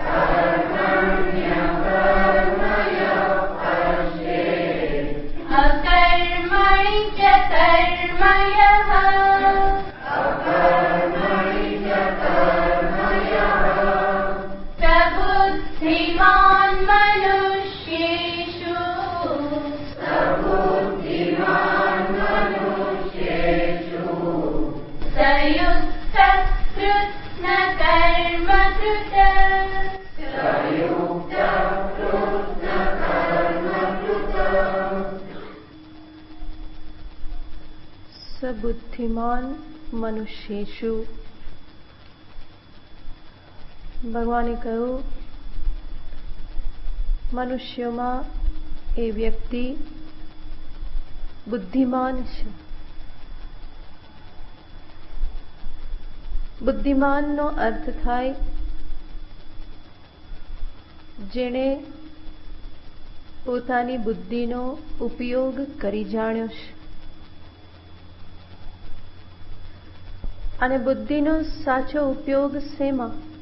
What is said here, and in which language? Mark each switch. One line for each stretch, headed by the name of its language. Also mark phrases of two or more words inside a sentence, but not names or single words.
Sanskrit: अकर्मणि च कर्म यः प्रबुद्धिमान् मनुष्येषु स युक्तः कृत्स्नकर्मकृत् सबुद्धिमान मनुष्येषु।
Gujarati: ભગવાને કહ્યું, મનુષ્યોમાં એ વ્યક્તિ બુદ્ધિમાન છે. બુદ્ધિમાનનો અર્થ થાય જેણે પોતાની બુદ્ધિનો ઉપયોગ કરી જાણ્યો છે અને બુદ્ધિનો સાચો ઉપયોગ શેમાં?